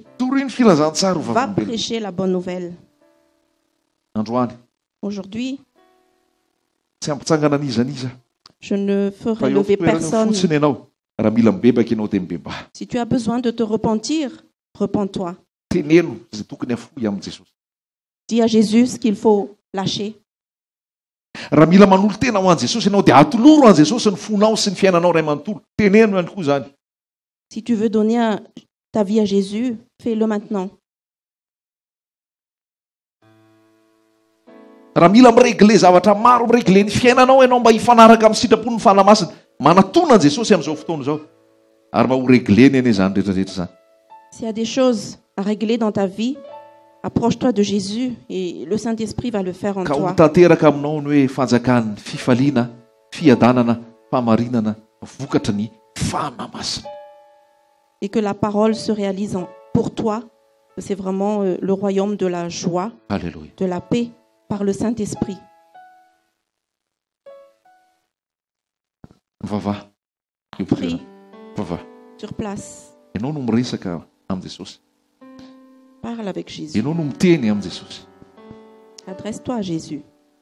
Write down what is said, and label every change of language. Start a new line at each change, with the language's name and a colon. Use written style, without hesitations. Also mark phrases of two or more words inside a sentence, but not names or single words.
Malagasy: Torio ny filazantsara ho Va vavolombelona.
French: prêcher la bonne nouvelle.
Malagasy: Androany
French: Aujourd'hui,
Malagasy: tsy ampitsangana an'izaniza
French: je ne
Malagasy: fa
French: ferai
Malagasy: eo
French: lever
Malagasy: fitoerana
French: personne.
Malagasy: fotsiny ianao raha mila mibebaka ianao dia mibeba.
French: Si tu as besoin de te repentir, repens-toi.
Malagasy: Teneno izay tokony hafoy amin'i Jesosy.
French: Dis à Jésus ce qu'il faut lâcher.
Malagasy: Raha mila manolo tena ho an'i Jesosy ianao dia atoloro an'i Jesosy ny fonao sy ny fiainanao ray manontolo. Teneno ihany koa zany.
French: Si tu veux donner ta vie à Jésus, fais-le maintenant.
Malagasy: Raha mila miregle zavatra maro miregle ny fiainanao ianao mba hifanaraka amin'ny sitrapon'ny fanamasina, manatona an'i Jesosy amin'izao fotoana izao. Ary mba ho regleny ane zany rehetrarehetra zany.
French: S'il y a des choses à régler dans ta vie, approche-toi de Jésus et le Saint-Esprit va le faire en
Malagasy: Ka ho
French: toi.
Malagasy: tanteraka aminao ny hoe fanjakan'ny fifaliana, fiadanana, famarinana, vokatra ny fanamasina.
French: Et que la parole se réalise pour toi. C'est vraiment le royaume de la joie, Alléluia. de la paix par le Saint-Esprit.
Malagasy: Mivavaha. Io
French: Prie
Malagasy: toerana. Mivavaha.
French: sur place.
Malagasy: Ianao no miresaka amin'i Jesosy.
French: Parle avec Jésus.
Malagasy: Ianao no miteny amin'i Jesosy.
French: Adresse-toi à Jésus.